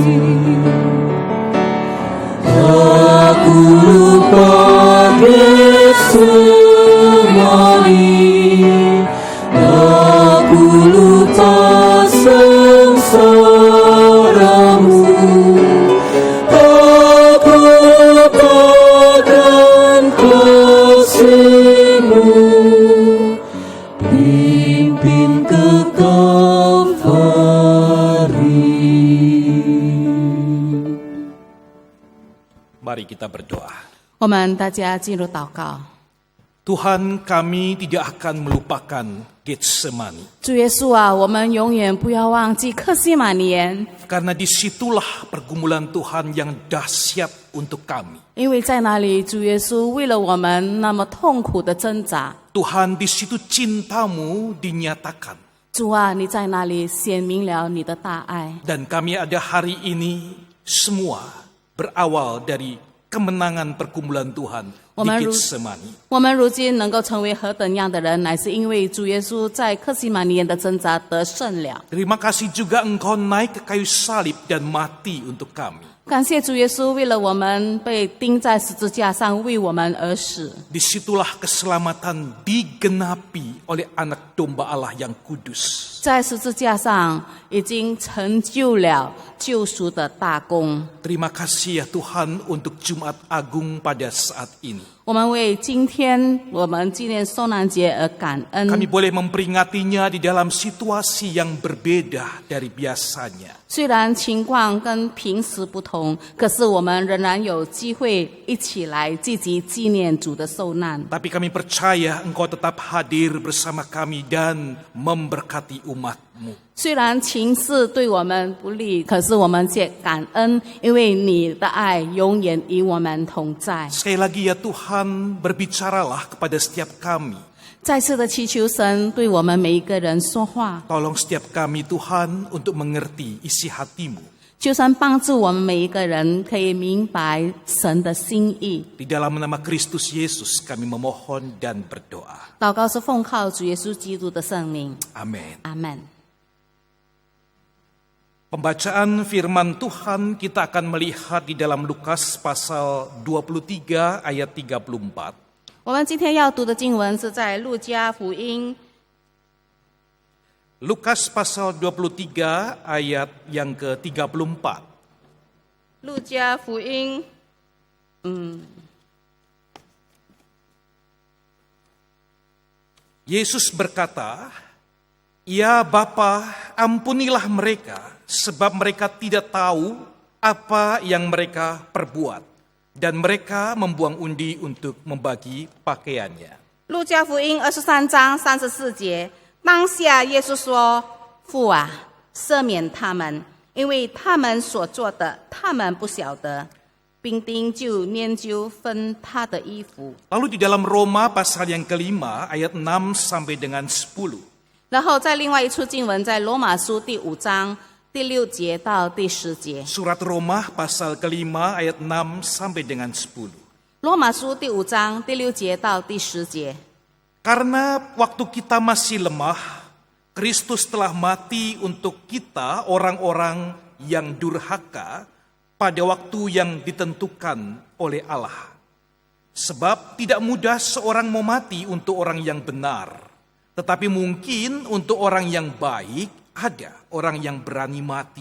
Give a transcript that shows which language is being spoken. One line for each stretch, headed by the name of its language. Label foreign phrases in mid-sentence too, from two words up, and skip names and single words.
Indonesian: Aku lupa Getsemani, aku lupa sengsaramu, aku lupakan kasih-Mu, pimpin ke Kalvari. Mari kita berdoa.
Chinese: 我们大家进入祷告。
Indonesian: Tuhan, kami tidak akan melupakan Getsemani,
Chinese: 主耶稣啊，我们永远不要忘记克西马尼园，
Indonesian: karena disitulah pergumulan Tuhan yang dahsyat untuk kami.
Chinese: 因为在那里，主耶稣为了我们那么痛苦的挣扎。
Indonesian: Tuhan, di situ cinta-Mu dinyatakan.
Chinese: 主啊，你在那里显明了你的大爱。
Indonesian: Dan kami ada hari ini semua berawal dari kemenangan pergumulan Tuhan di
Chinese: 我们如
Indonesian: Getsemani.
Chinese: 我们如今能够成为何等样的人，乃是因为主耶稣在克西马尼园的挣扎得胜了。
Indonesian: Terima kasih juga Engkau naik ke kayu salib dan mati untuk kami.
Chinese: 感谢主耶稣，为了我们被钉在十字架上，为我们而死。
Indonesian: Disitulah keselamatan digenapi oleh anak domba Allah yang kudus.
Chinese: 在十字架上已经成就了救赎的大功。
Indonesian: Terima kasih ya Tuhan untuk Jumat Agung pada saat ini.
Chinese: 我们为今天我们纪念受难节而感恩。
Indonesian: Kami boleh memperingatinya di dalam situasi yang berbeda dari biasanya.
Chinese: 虽然情况跟平时不同，可是我们仍然有机会一起来积极纪念主的受难。
Indonesian: Tapi kami percaya Engkau tetap hadir bersama kami dan memberkati umat-Mu.
Chinese: 虽然情势对我们不利，可是我们却感恩，因为你的爱永远与我们同在。
Indonesian: Sekali lagi ya Tuhan, berbicaralah kepada setiap kami.
Chinese: 再次的祈求神对我们每一个人说话，
Indonesian: Tolong setiap kami Tuhan untuk mengerti isi hati-Mu.
Chinese: 求神帮助我们每一个人可以明白神的心意。
Indonesian: Di dalam nama Kristus Yesus kami memohon dan berdoa.
Chinese: 祷告是奉靠主耶稣基督的圣名，
Indonesian: Amin.
Chinese: 阿门。
Indonesian: Pembacaan firman Tuhan kita akan melihat di dalam Lukas pasal 23 ayat 34.
Chinese: 我们今天要读的经文是在路加福音
Indonesian: Lukas pasal 23 ayat yang ke-34.
Chinese: 路加福音
Indonesian: Yesus berkata, "Ya Bapa, ampunilah mereka, sebab mereka tidak tahu apa yang mereka perbuat." Dan mereka membuang undi untuk membagi pakaiannya.
Chinese: 路加福音23章34节，当下耶稣说：“父啊，赦免他们，因为他们所做的，他们不晓得。” 兵丁就研究分他的衣服。
Indonesian: Lalu di dalam Roma pasal yang kelima ayat 6 sampai dengan 10.
Chinese: 然后在另外一处经文，在罗马书第5章第6节到第10节。
Indonesian: Surat Roma pasal kelima ayat 6 sampai dengan 10.
Chinese: 罗马书第5章第6节到第10节。
Indonesian: Karena waktu kita masih lemah, Kristus telah mati untuk kita orang-orang yang durhaka pada waktu yang ditentukan oleh Allah. Sebab tidak mudah seorang mau mati untuk orang yang benar, tetapi mungkin untuk orang yang baik ada orang yang berani mati.